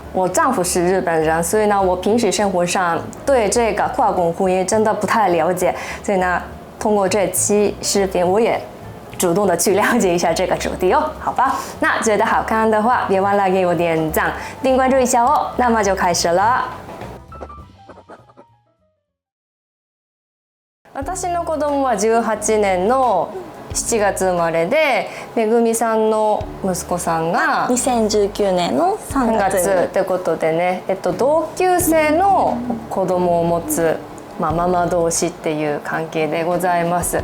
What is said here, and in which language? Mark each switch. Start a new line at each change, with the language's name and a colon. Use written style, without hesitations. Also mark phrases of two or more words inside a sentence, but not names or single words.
Chinese: 我丈夫是日本人，所以呢，我平时生活上对这个跨国婚姻真的不太了解，所以呢，通过这期视频，我也主动的去了解一下这个主题哦，好吧？那觉得好看的话，别忘了给我点赞，并关注一下哦。那么就开始了。
Japanese: 私の子供は18年の7月生まれで、めぐみさんの息子さんが 2019年の3 3 月月ってことでね、同級生の子供を持つママ同士っていう関係でございます。